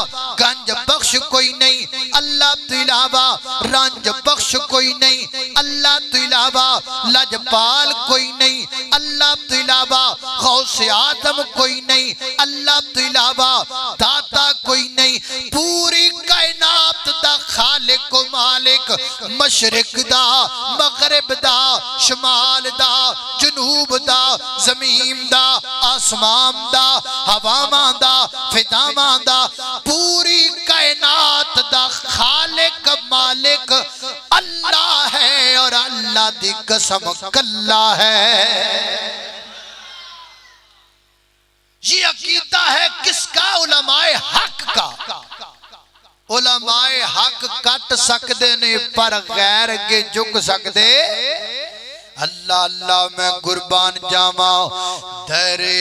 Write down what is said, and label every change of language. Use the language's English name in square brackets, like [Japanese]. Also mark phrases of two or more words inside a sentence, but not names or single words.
[Punjabi] گنج بخش کوئی نہیں اللہ تو علاوہ رنج بخش کوئی نہیں اللہ تو علاوہ لجپال کوئی نہیں اللہ تو علاوہ غوث آدم کوئی نہیں اللہ تو علاوہ داتا کوئی نہیں پوری کائنات دا خالق و مالک مشرق دا مغرب دا شمال دا جنوب دا زمین دا آسمان دا ہوامان دا فضامان دا پوری کائنات دا [Urdu] خالق مالک اللہ ہے اور [Punjabi] اللہ دی قسم کلا ہے [Urdu] یہ عقیدہ ہے کس کا علماء حق کا علماء حق [Punjabi] کٹ سکدے نے پر غیر کے جھک سکدے اللہ اللہ میں قربان جاواں در